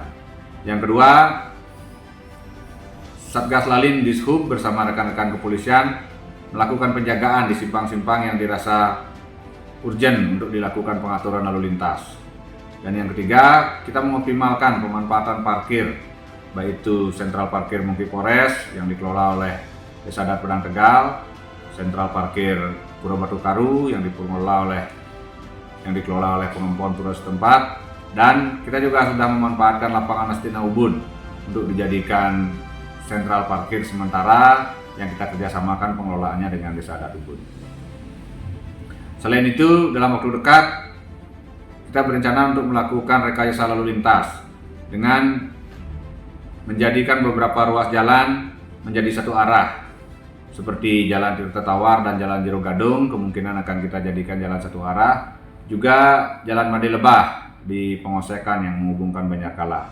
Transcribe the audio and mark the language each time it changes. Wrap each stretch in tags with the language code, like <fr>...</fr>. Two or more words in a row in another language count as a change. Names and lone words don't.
<id>Yang kedua, Satgas Lalin Dishub bersama rekan-rekan kepolisian melakukan penjagaan di simpang-simpang yang dirasa urgent untuk dilakukan pengaturan lalu lintas. Dan yang ketiga, kita mengoptimalkan pemanfaatan parkir, baik itu sentral parkir Mungki Polres yang dikelola oleh Desa Adat Pedang Tegal, sentral parkir Pura Batu Karu yang dikelola oleh pengembangan pura setempat, dan kita juga sudah memanfaatkan lapangan Astina Ubud untuk dijadikan sentral parkir sementara yang kita kerjasamakan pengelolaannya dengan Desa Adat Ubud. Selain itu, dalam waktu dekat kita berencana untuk melakukan rekayasa lalu lintas dengan menjadikan beberapa ruas jalan menjadi satu arah, seperti Jalan Tirta Tawar dan Jalan Jero Gadung kemungkinan akan kita jadikan jalan satu arah, juga Jalan Made Lebah di Pengosekan yang menghubungkan Banjarkala.</id>